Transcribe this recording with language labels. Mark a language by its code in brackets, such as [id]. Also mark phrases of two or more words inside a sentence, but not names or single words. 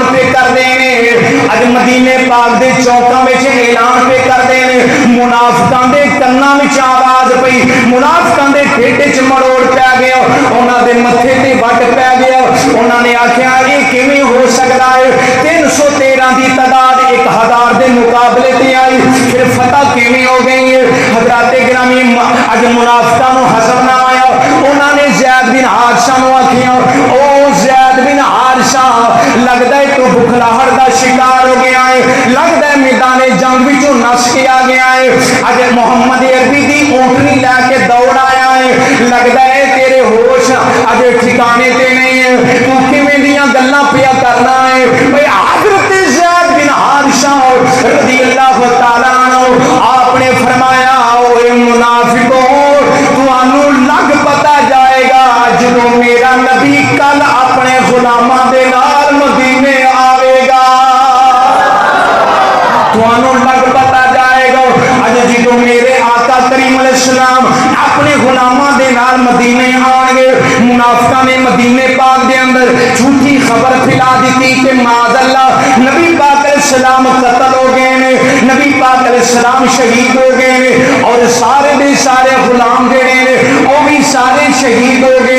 [pa] کرتے ہیں اج مدینے پاک دے چوکاں وچ اعلان پہ کرتے ہیں منافقاں دے کناں وچ آواز پئی منافقاں دے ٹھڈ وچ مروڑ پہ گیا انہاں دے متھے تے وٹ پہ گیا انہاں نے آکھیا یہ کیویں ہو سکدا ہے 313 دی تعداد 1000 دے مقابلے تے آئی پھر فتح کیویں ہو گئی ہے حضرات گرامی اج منافقاں نو حسب نہ آیا انہاں نے زید بن حارثہ نو آکھیا او زید بن حارثہ لگدا ہے تو بخلاہٹ دا شکار ہو گیا ہے لگدا ہے میدان جنگ وچوں نس کے آ گیا ہے اج محمد عربی دی اونٹنی لے کے دوڑ آیا ہے لگدا ہے تیرے ہوش اج ٹھکانے تے نہیں ہے تو کیویں دیاں گلاں پیا کرنا ہے بھئی حضرت زید بن حارثہ [ar] رضی اللہ تعالی عنہ [pa] آپ نے فرمایا اوے منافقوں تانوں لگ پتا جائے گا جدوں میرا نبی کل اپنے غلاماں دے نال مدینے آوے گا تانوں لگ پتا جائے گا اج جدوں میرے آقا کریم [ar] علیہ السلام [pa] اپنے غلاماں دے نال مدینے آن گے منافقاں نے مدینے پاک دے اندر جھوٹی خبر پھیلا دیتی کہ [ar] معاذ اللہ [pa] نبی پاک علیہ السلام قتل ہو گئے نے نبی پاک علیہ السلام شہید ہو گئے نے اور سارے دے سارے غلام جڑے نے او بھی سارے شہید ہو گئے